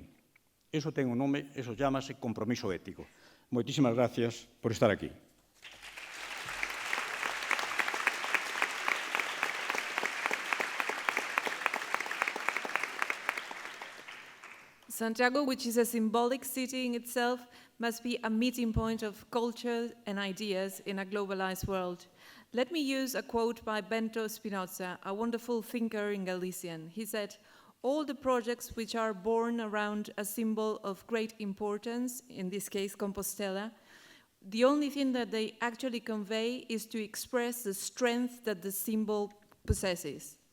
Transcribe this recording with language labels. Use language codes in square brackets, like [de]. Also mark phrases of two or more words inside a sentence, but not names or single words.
[gl] Eso ten un nome, eso chámase compromiso ético. Moitísimas gracias por estar aquí. [en] Santiago, which is a symbolic city in itself, must be a meeting point of culture and ideas in a globalized world. Let me use a quote by Bento Spinoza, a wonderful thinker in Galician. He said, "All the projects which are born around a symbol of great importance, in this case Compostela, the only thing that they actually convey is to express the strength that the symbol possesses."